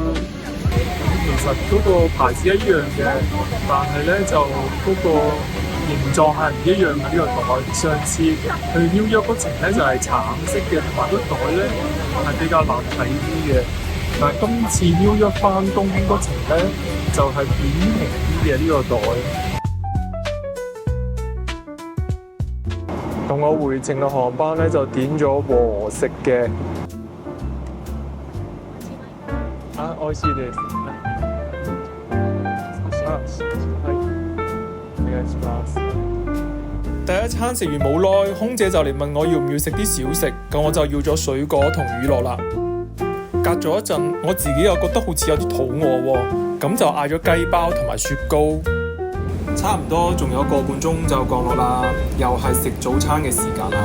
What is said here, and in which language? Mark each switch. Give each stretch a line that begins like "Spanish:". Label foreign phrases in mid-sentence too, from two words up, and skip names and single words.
Cantonese: 其實嗰個牌子一樣嘅，但係咧就嗰個形狀係唔一樣嘅。呢個袋上次去紐約嗰程咧就係橙色嘅，同埋個袋咧係比較難睇啲嘅。但係今次紐約返東京嗰程咧就係扁平啲嘅呢個袋。同我回程嘅航班咧就點咗和食嘅。
Japanese: 美味しいです。はい。お願いします。
Cantonese: 第一餐食完冇耐，空姐就嚟問我要唔要食啲小食，咁我就要咗水果同乳酪啦。隔咗一陣，我自己又覺得好似有啲肚餓喎，咁就嗌咗雞包同埋雪糕。差唔多仲有個半鐘就降落啦，又係食早餐嘅時間啦。